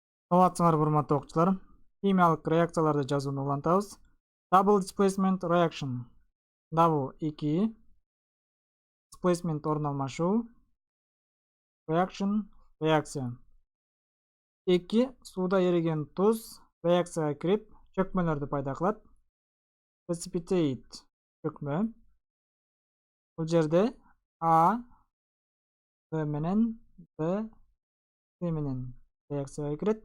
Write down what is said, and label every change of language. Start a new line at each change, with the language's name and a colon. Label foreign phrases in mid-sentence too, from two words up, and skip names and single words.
Kyrgyz: Саламатсыңар урматтуу окуучулар. Химиялык реакцияларды жазууну улантабыз.
English: Double displacement reaction.
Kyrgyz: Double 2. Displacement орун алмашуу. Reaction реакция. 2 сууда эриген туз реакцияга кирип чөкмөлөрдү пайда кылат. Precipitate чөкмө. Бул жерде А Б менен Б С менен реакцияга кирет.